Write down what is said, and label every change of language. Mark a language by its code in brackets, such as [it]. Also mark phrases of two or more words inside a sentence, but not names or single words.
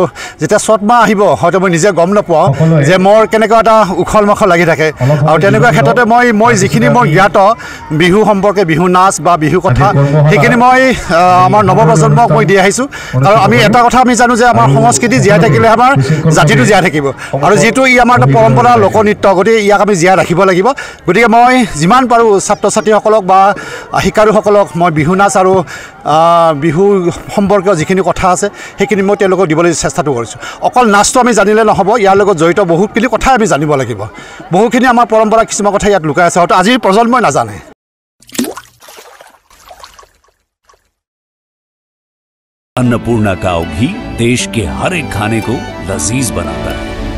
[as] যেতিয়া চ'ত মাহ আহিব হয়তো মই নিজে গম নাপাওঁ যে মোৰ কেনেকুৱা এটা উখল মাখল লাগি থাকে আৰু তেনেকুৱা ক্ষেত্ৰতে মই যিখিনি মই জ্ঞাত বিহু সম্পৰ্কে বিহু নাচ বা বিহু কথা সেইখিনি মই আমাৰ নৱপ্ৰজন্মক মই দি আহিছোঁ আৰু আমি এটা কথা আমি জানো যে আমাৰ সংস্কৃতি জীয়াই থাকিলে আমাৰ জাতিটো জীয়াই থাকিব আৰু যিটো ই আমাৰ এটা পৰম্পৰা লোকনৃত্য গতিকে ইয়াক আমি জীয়াই ৰাখিব লাগিব গতিকে মই যিমান পাৰোঁ ছাত্ৰ ছাত্ৰীসকলক বা শিকাৰুসকলক মই বিহু নাচ আৰু বিহু সম্পৰ্কীয় যিখিনি কথা আছে সেইখিনি মই তেওঁলোকক দিবলৈ চেষ্টাটো কৰিছোঁ অকল নাচটো আমি জানিলে নহ'ব ইয়াৰ লগত জড়িত বহুতখিনি কথাই আমি জানিব লাগিব বহুখিনি আমাৰ পৰম্পৰা কিছুমান কথা ইয়াত লুকাই আছে হয়তো আজিৰ প্ৰজন্মই নাজানে [hi] अन्नपूर्णा काव घी देश के हर एक खाने को लजीज बनाता है।